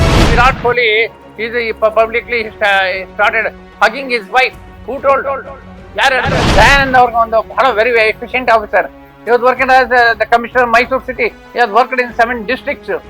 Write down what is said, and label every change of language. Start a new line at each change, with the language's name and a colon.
English: Virat Kohli is publicly started hugging his wife. Who told?
Kannada: ಯಾರು ಹೇಳಿದ್ರು? ದಯಾನಂದ್ ಅವ್ರಿಗೆ ಒಂದು ಬಹಳ
English: Very efficient officer. He was working as the commissioner of Mysore city. He has worked in 7 districts.